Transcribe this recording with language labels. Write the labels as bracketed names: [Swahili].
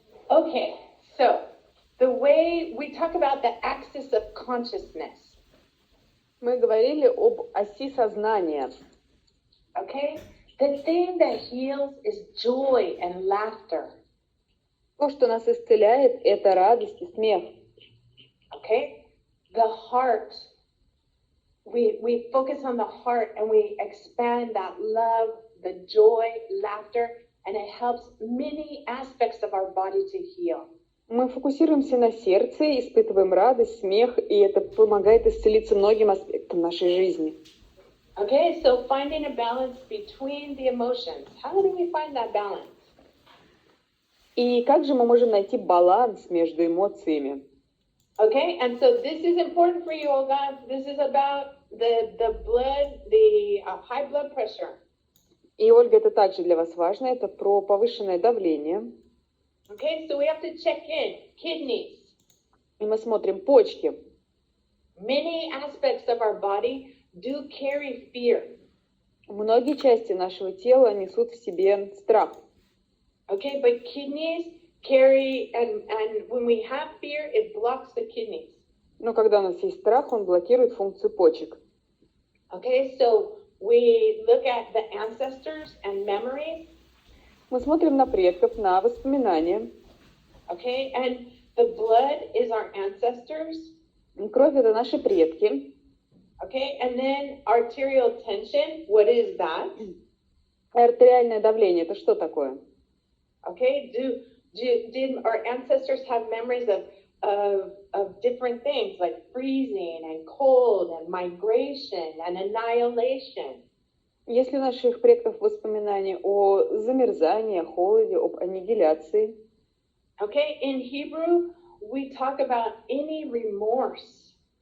[English] Okay, so the way we talk about the axis of consciousness. [Russian] Мы говорили об оси сознания. [English] Okay, the thing that heals is joy and laughter. [Russian] То, что нас исцеляет, это радость и смех. [English] Okay, the heart. We focus on the heart and we expand that love, the joy, laughter, and it helps many aspects of our body to heal. [Russian] Мы фокусируемся на сердце, испытываем радость, смех, и это помогает исцелиться многим аспектам нашей жизни. [English] Okay, so finding a balance between the emotions. How do we find that balance? [Russian] И как же мы можем найти баланс между эмоциями? [English] Okay, and so this is important for you, Olga. This is about the blood, the high blood pressure. [Russian] И, Ольга, это также для вас важно, это про повышенное давление. [English] Okay, so we have to check in. Kidneys. [Russian] И мы смотрим почки. [English] Many aspects of our body do carry fear. [Russian] Многие части нашего тела несут в себе страх. [English] Okay, but kidneys carry, and when we have fear, it blocks the kidneys. [Russian] Но когда у нас есть страх, он блокирует функцию почек. [English] Okay, so we look at the ancestors and memories. [Russian] Мы смотрим на предков, на воспоминания. [English] Okay, and the blood is our ancestors. [Russian] Кровь — это наши предки. [English] Okay, and then arterial tension, what is that? [Russian] Артериальное давление — это что такое? [English] Okay, did our ancestors have memories of different things like freezing and cold and migration and annihilation? [Russian] Есть ли у наших предков воспоминания о замерзании, о холоде, об аннигиляции? [English] Okay, in Hebrew, we talk about any remorse.